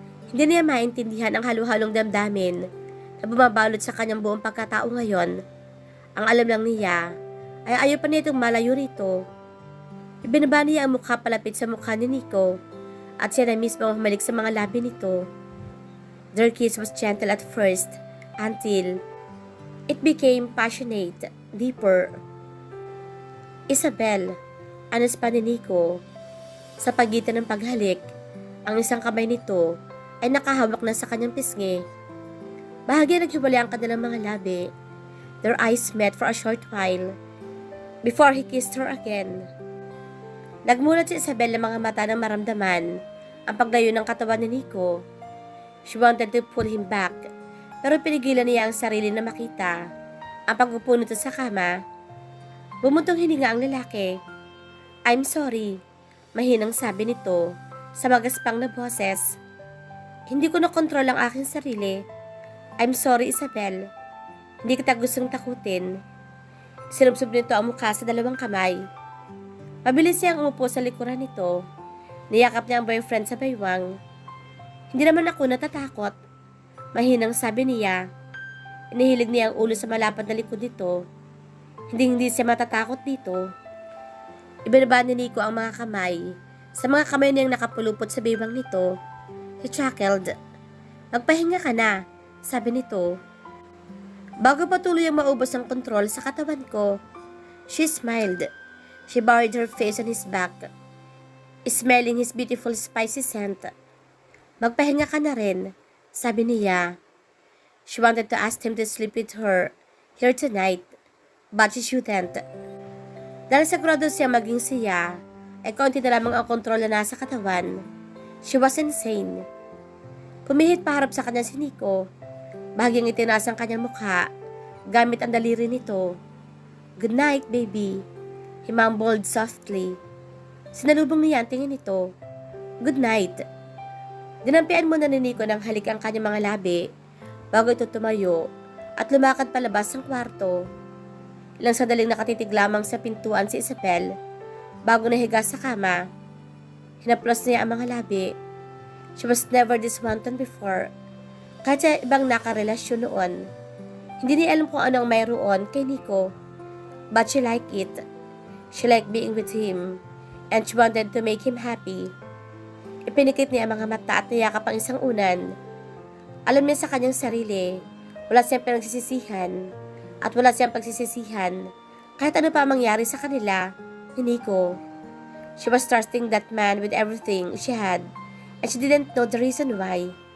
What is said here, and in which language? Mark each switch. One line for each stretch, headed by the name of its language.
Filipino: Hindi niya maintindihan ang halo-halong damdamin na bumabalot sa kanyang buong pagkatao ngayon. Ang alam lang niya ay ayaw pa niya itong malayo rito. Ibinaba niya ang mukha palapit sa mukha ni Nico at siya na mismo ang humalik sa mga labi nito.
English: Their kiss was gentle at first until it became passionate, deeper.
Filipino: Isabel, anas pa ni Nico. Sa pagitan ng paghalik, ang isang kamay nito ay nakahawak na sa kanyang pisngi. Bahagi naghiwalay ang kanilang mga labi.
English: Their eyes met for a short while before he kissed her again.
Filipino: Nagmulat si Isabel ng mga mata ng maramdaman ang paglayo ng katawan ni Nico.
English: She wanted to pull him back,
Filipino: pero pinigilan niya ang sarili na makita ang pag-upo nito sa kama. Bumuntong hininga ang lalaki.
English: I'm sorry,
Filipino: mahinang sabi nito sa magaspang na boses. Hindi ko nakontrol ang aking sarili.
English: I'm sorry, Isabel.
Filipino: Hindi kita gustong takutin. Sinubsob nito ang mukha sa dalawang kamay. Mabilis siyang umupo sa likuran nito. Niyakap niya ang boyfriend sa baywang. Hindi naman ako natatakot. Mahinang sabi niya. Inihilig niya ang ulo sa malapad na likod nito. Hindi siya matatakot dito. Ibinaba ni Nico ang mga kamay sa mga kamay niyang nakapulupot sa baywang nito.
English: He chuckled.
Filipino: Magpahinga ka na, sabi nito. Bago patuloy ang maubos ang kontrol sa katawan ko,
English: she smiled. She buried her face on his back, smelling his beautiful spicy scent.
Filipino: Magpahinga ka na rin, sabi niya.
English: She wanted to ask him to sleep with her here tonight, but she shouldn't.
Filipino: Dahil sigurado siya maging siya, ay kaunti na lamang ang kontrol na nasa katawan.
English: She was insane.
Filipino: Pumihit paharap sa kanya si Nico. Bahagyang itinaas ang kanyang mukha, gamit ang daliri nito.
English: Good night, baby. He mumbled softly.
Filipino: Sinalubong niya ang tingin nito.
English: Good night.
Filipino: Dinampian muna ni Nico ng halik ang kanyang mga labi bago ito tumayo at lumakad palabas ng kwarto. Ilang sandaling nakatitig lamang sa pintuan si Isabel bago nahiga sa kama. Hinaplos niya ang mga labi.
English: She was never this wanton before.
Filipino: Kahit sa ibang nakarelasyon noon, hindi niya alam kung ano ang mayroon kay Nico.
English: But she liked it. She liked being with him, and she wanted to make him happy.
Filipino: Ipinikit niya ang mga mata at niyakap ang isang unan. Alam niya sa kanyang sarili, wala siyang pinagsisisihan, at wala siyang pagsisisihan kahit ano pa ang mangyari sa kanila ni Nico.
English: She was trusting that man with everything she had, and she didn't know the reason why.